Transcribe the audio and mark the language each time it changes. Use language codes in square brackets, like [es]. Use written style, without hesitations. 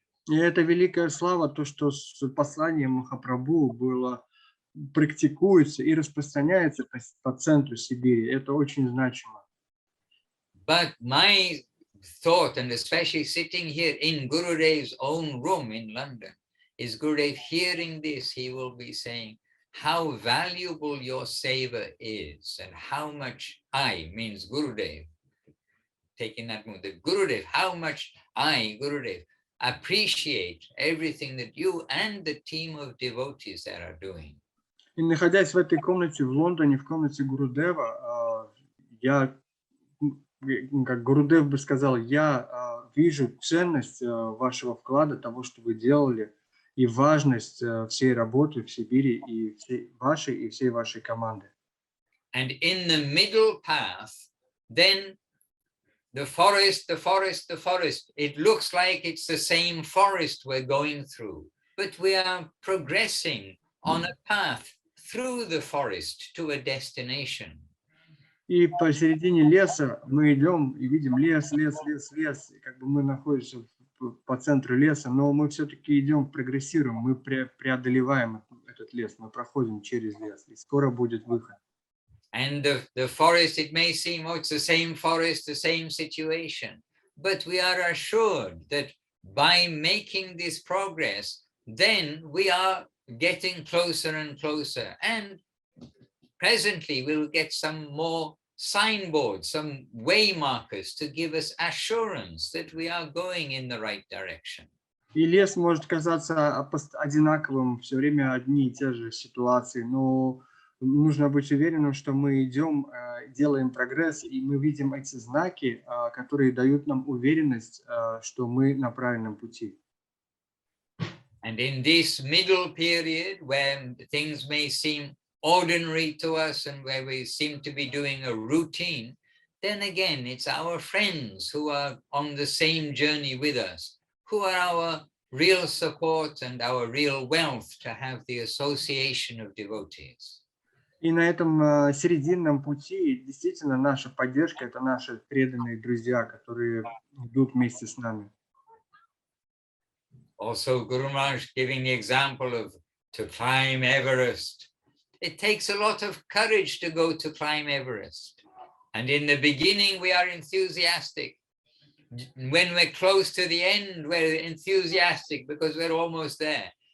[ru] И это великая слава, то, что с посланием Махапрабху было практикуется и распространяется по центру Сибири. Это очень значимо. [en] But my thought, and especially sitting here in Gurudev's own room in London, is Gurudev hearing this, he will be saying how valuable your seva is, and how much I, means Gurudev, taking that mood, the Gurudev, how much I, Gurudev, appreciate everything that you and the team of devotees that are doing. [ru] И находясь в этой комнате в Лондоне, в комнате Гурудева, я, как Гурудев бы сказал, я вижу ценность вашего вклада, того, что вы делали, и важность всей работы в Сибири, и всей вашей команды. [en] And in the middle path, then the forest, it looks like it's the same forest we're going through, but we are progressing on a path through the forest to a destination. [ru] И посередине леса мы идем и видим лес, и как бы мы находимся по центру леса, но мы все-таки идем, прогрессируем, мы преодолеваем этот лес, мы проходим через лес, и скоро будет выход. [en] And the forest, it may seem, oh, it's the same forest, the same situation, but we are assured that by making this progress, then we are getting closer and closer, and presently we'll get some more signboards, some way markers to give us assurance that we are going in the right direction. [ru] И лес может казаться одинаковым, все время одни и те же ситуации, но нужно быть уверенным, что мы идем, делаем прогресс, и мы видим эти знаки, которые дают нам уверенность, что мы на правильном пути. [en] And in this middle period, when things may seem ordinary to us and where we seem to be doing a routine, then again, it's our friends who are on the same journey with us, who are our real support and our real wealth to have the association of devotees. [ru] И на этом серединном пути действительно наша поддержка – это наши преданные друзья, которые идут вместе с нами. [en] Also, Guru Maharaj giving the example of to climb Everest. It takes a lot of courage to go to climb Everest. And in the beginning, we are enthusiastic. When we're close to the end, we're enthusiastic because we're almost there.